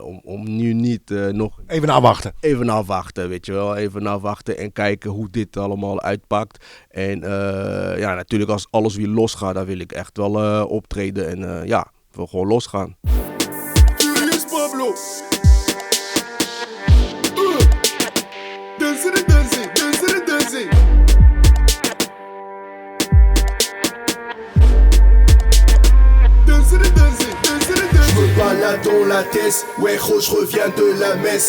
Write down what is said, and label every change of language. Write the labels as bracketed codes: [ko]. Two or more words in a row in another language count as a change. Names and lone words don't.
[nl] Om nu niet nog... Even afwachten. Even afwachten, weet je wel. Even afwachten en kijken hoe dit allemaal uitpakt. En natuurlijk als alles weer losgaat, dan wil ik echt wel optreden. En wil gewoon losgaan. Furious Pablo. [fr] Balade dans la tête, ouais gros je reviens de la messe.